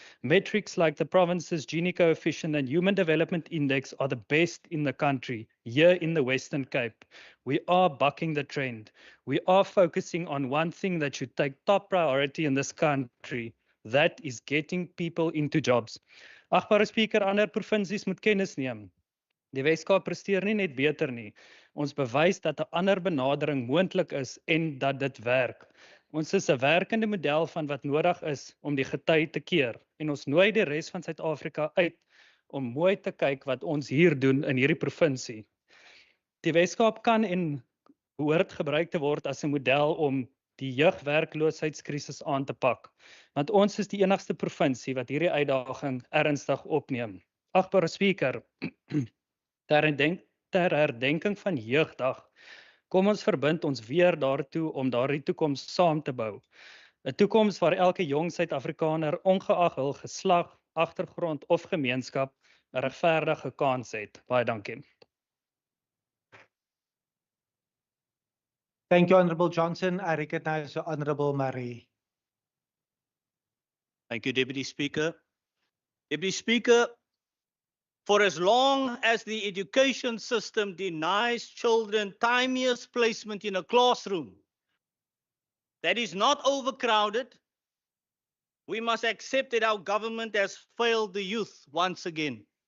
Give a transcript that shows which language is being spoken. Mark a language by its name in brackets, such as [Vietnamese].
[English] Metrics like the province's Gini coefficient and Human Development Index are the best in the country, here in the Western Cape. We are bucking the trend. We are focusing on one thing that should take top priority in this country. That is getting people into jobs. [Afrikaans] Agbare Speaker, ander provinsies moet kennis neem. Die Weskaap presteer nie net beter nie. Ons bewys dat 'n ander benadering moontlik is en dat dit werk. Ons is 'n werkende model van wat nodig is om die gety te keer en ons nooi die res van Suid-Afrika uit om mooi te kyk wat ons hier doen in hierdie provinsie. Die Weskaap kan en behoort gebruik te word as 'n model om die jeugwerkloosheidskrisis aan te pak, want ons is die enigste provinsie wat hierdie uitdaging ernstig opneem. Agbare Speaker, ter herdenking van Jeugdag, kom ons verbind ons weer daartoe om daardie toekoms saam te bou. 'n Toekoms waar elke jong Suid-Afrikaner, ongeag hul geslag, agtergrond of gemeenskap, 'n regverdige kans het. Baie dankie. [English] Thank you, Honourable Johnson. I recognize the Honourable Marie. Thank you, Deputy Speaker. Deputy Speaker, for as long as the education system denies children timeous placement in a classroom that is not overcrowded, we must accept that our government has failed the youth once again.